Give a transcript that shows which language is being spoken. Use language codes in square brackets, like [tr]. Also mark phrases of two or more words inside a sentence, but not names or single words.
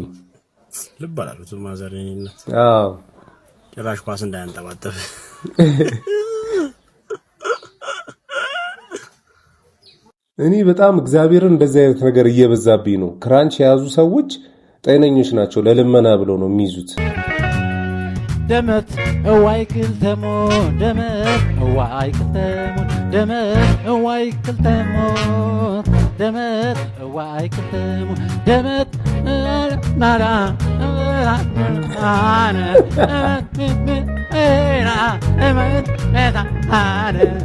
[am] ልብ አላሉትም ማዘረኝነት። አዎ ጭራሽ ኳስ እንዳያንጠባጠብ እኔ በጣም እግዚአብሔርን እንደዚህ አይነት ነገር እየበዛብኝ ነው። ክራንች የያዙ ሰዎች ጤነኞች ናቸው፣ ለልመና ብለው ነው የሚይዙት። [ti] ደመት እዋይ ክልተሞ ደመት እዋይ ክልተሞ ደመት እዋይ ክልተሞ ደመት እዋይ ክልተሞ ደመት ናራ አነ ኤራ ደመት አነ